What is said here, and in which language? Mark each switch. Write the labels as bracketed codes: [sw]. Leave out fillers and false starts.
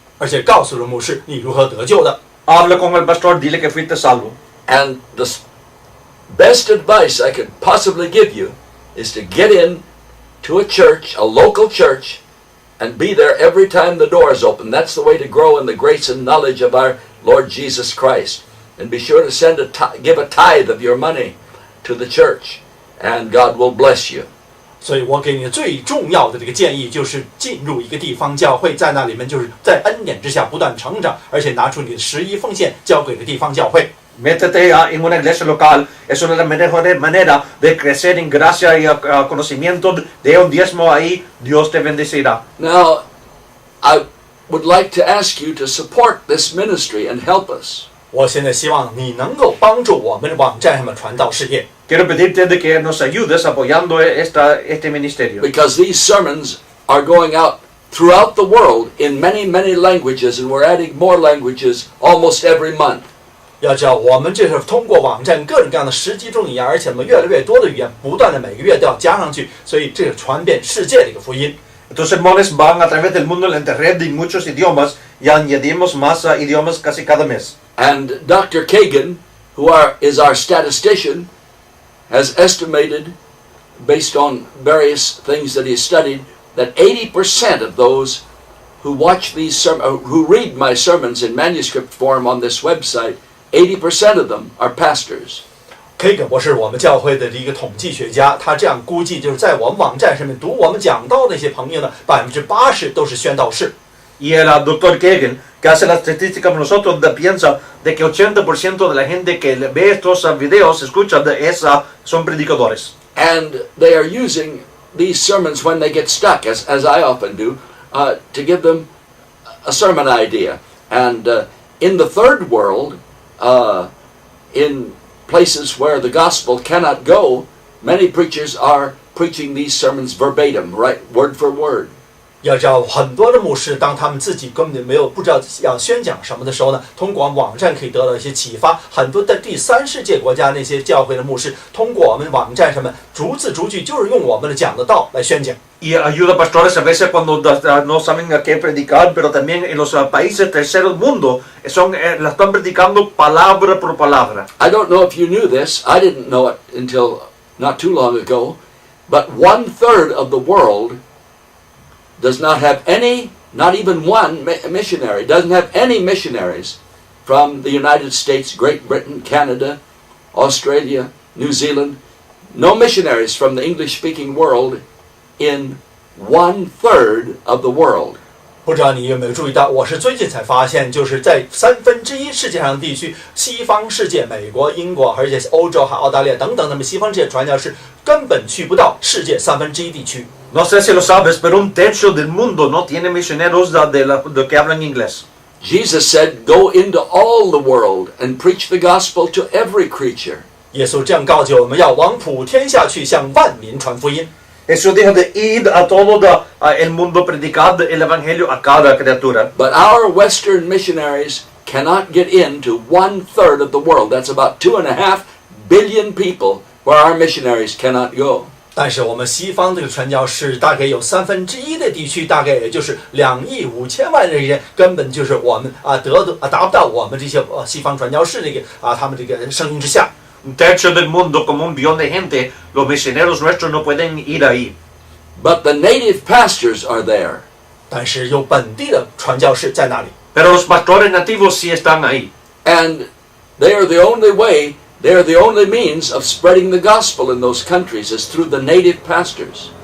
[zh] 而且告诉了牧师你如何得救的。 [es] Habla con el pastor, dile que fuiste salvo. [en] And the best advice I could possibly give you is to get in to a church, a local church, and be there every time the door is open. That's the way to grow in the grace and knowledge of our Lord Jesus Christ. And be sure to give a tithe of your money to the church, and God will bless you. [zh] 所以我给你最重要的这个建议就是进入一个地方教会，在那里面就是在恩典之下不断成长，而且拿出你的11奉献交给了地方教会。 [es] Métete en una iglesia local, es una de las mejores maneras de crecer en gracia y conocimiento de un diezmo ahí, Dios te bendecirá. [en] Now, I would like to ask you to support this ministry and help us. [zh] 我现在希望你能够帮助我们的网站上的传道事业。 [es] Quiero pedirte de que nos ayudes apoyando este ministerio. [en] Because these sermons are going out throughout the world in many, many languages, and we're adding more languages almost every month. [zh] 要知道，我们这是通过网站各种各样的10几种语言，而且我们越来越多的语言，不断的每个月都要加上去，所以这是传遍世界的一个福音。 [es] Estos sermones van a través del mundo en internet de muchos idiomas y añadimos más idiomas casi cada mes. [en] And Dr. Kagan, who is our statistician, has estimated, based on various things that he has studied, that 80% of those who watch who read my sermons in manuscript form on this website, 80% of them are pastors. [zh] Kagan 博士，我们教会的一个统计学家，他这样估计，就是在我们网站上面读我们讲道的那些朋友呢，80%都是宣道士。 [es] Y el doctor Kagan, que hace la estadística con nosotros, piensa de que 80% de la gente que ve estos videos, escucha, son predicadores. [en] And they are using these sermons when they get stuck, as I often do, to give them a sermon idea. And in the third world, in places where the gospel cannot go, many preachers are preaching these sermons verbatim, right, word for word. [zh] 要知道，很多的牧师，当他们自己根本不知道要宣讲什么的时候呢，通过网站可以得到一些启发。很多的第三世界国家那些教会的牧师，通过我们网站上面逐字逐句，就是用我们的讲的道来宣讲。 [es] Y ayuda a pastores a veces cuando no saben a qué predicar, pero también en los países terceros mundo la están predicando palabra por palabra. [en] I don't know if you knew this. I didn't know it until not too long ago. But 1/3 of the world does not have any, not even one missionary, doesn't have any missionaries from the United States, Great Britain, Canada, Australia, New Zealand. No missionaries from the English-speaking world in 1/3 of the world. [zh] 不知道你有没有注意到，我是最近才发现，就是在1/3世界上的地区，西方世界，美国、英国，而且欧洲、澳大利亚等等，那么西方世界传教士根本去不到世界1/3地区。 [es] No sé si lo sabes, pero 1/3 del mundo no tiene misioneros de que hablan inglés. [en] Jesus said, "Go into all the world and preach the gospel to every creature." [zh] 耶稣这样告诫我们要往普天下去，向万民传福音。 [es] Jesús dijo de ir a todo el mundo, predicar el evangelio a cada criatura. [en] But our Western missionaries cannot get into 1/3 of the world. That's about 2.5 billion people where our missionaries cannot go. [zh] 但是我们西方这个传教士大概有1/3的地区，大概也就是2.5亿的人，根本就是我们达不到我们这些西方传教士他们这个声音之下。 [es] 1/3 del mundo, como 1 billón de gente, los misioneros nuestros no pueden ir ahí. [en] But the native pastors are there. [zh] 但是有本地的传教士在那里。 [es] Pero los pastores nativos sí están ahí. [en] And they are the only way, they are the only means of spreading the gospel in those countries is through the native pastors.